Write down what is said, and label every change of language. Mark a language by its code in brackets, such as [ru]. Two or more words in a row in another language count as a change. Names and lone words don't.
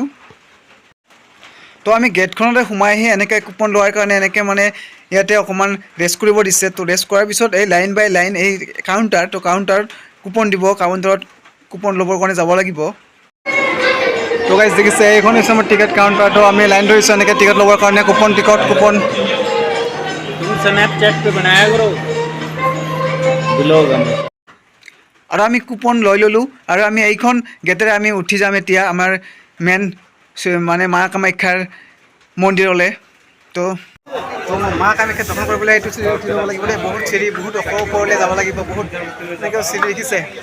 [as] তো আমি গেটখনতে সোমাই আহি এনেকৈ কুপন লোৱাৰ কাৰণে এনেকৈ মানে ইয়াতে অকণমান ৰেষ্ট কৰিব দিছে। তো ৰেষ্ট কৰাৰ পিছত এই [en] line by line [as] এই কাউণ্টাৰত কুপন দিব, কাউণ্টাৰত কুপন ল'বৰ কাৰণে যাব লাগিব। তো গাইজ দেখিছে, এইখন হৈছে আমাৰ টিকেট কাউণ্টাৰ। তো আমি লাইন ধৰিছোঁ এনেকৈ টিকেট ল'বৰ কাৰণে, কুপন [hi] स्नैपचैट पे बनाया करो ब्लॉग हमें। [as] আৰু আমি কুপন লৈ ল'লোঁ, আৰু আমি এইখন গেটেৰে আমি উঠি যাম এতিয়া আমাৰ মেইন মানে মা কামাখ্যাৰ মন্দিৰলৈ। তো মা কামাখ্যা দৰ্শন কৰিবলৈ এইটো চিৰি উঠি যাব লাগিব দেই। বহুত চিৰি, বহুত ওপৰলৈ যাব লাগিব, বহুত এনেকৈ চিৰি দেখিছে।